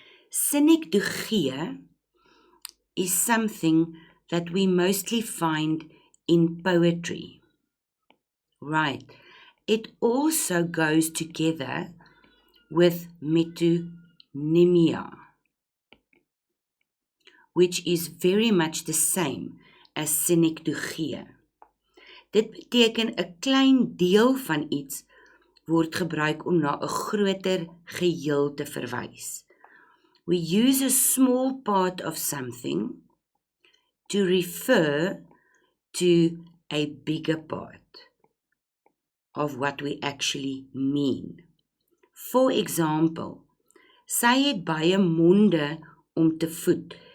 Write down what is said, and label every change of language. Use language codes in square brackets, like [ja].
[en] Sinekdogie is something that we mostly find in poetry. Right. It also goes together with metonymia, which is very much the same as sinekdogie. [af] Dit beteken 'n klein deel van iets word gebruik om na 'n groter geheel te verwys. [en] We use a small part of something to refer to a bigger part of what we actually mean. For example, [af] sy het baie monde om te voed.